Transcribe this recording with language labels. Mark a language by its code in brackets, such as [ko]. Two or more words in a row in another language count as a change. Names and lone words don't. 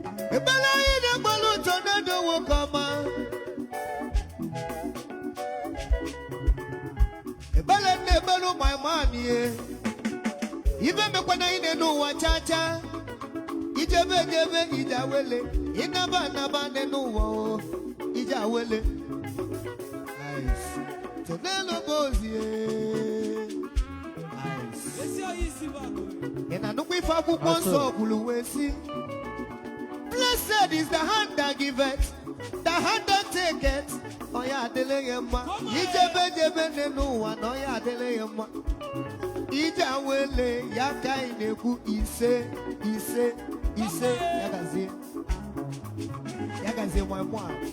[ig] Ebele anyị na-ekpelu tornado nwoke ọma. Ebele m na-ekpelu [en] my man [ig] ye. Ibe mekwana anyị na-enu ụwa cha cha. Ijebe ejebe ije awele. Ịnaba anaba na-enu ụwa o. Ije awele. [en] Nice. Tornado goes ye. Nice. [ig] Ị na-anụkwa ife akwụkwọ Asọ. nsọ kwuru wee sị, [en] "Blessed is the hand that giveth, the hand that taketh." [ig] Ọ ya adịla ya mma. Ijebe jebe nne n'ụwa na ọ ya adịla ya mma. Ije awele ya ka anyị na-ekwu ise, ise, ise. Ya gazie. Ya gazie nwa mmụọ a.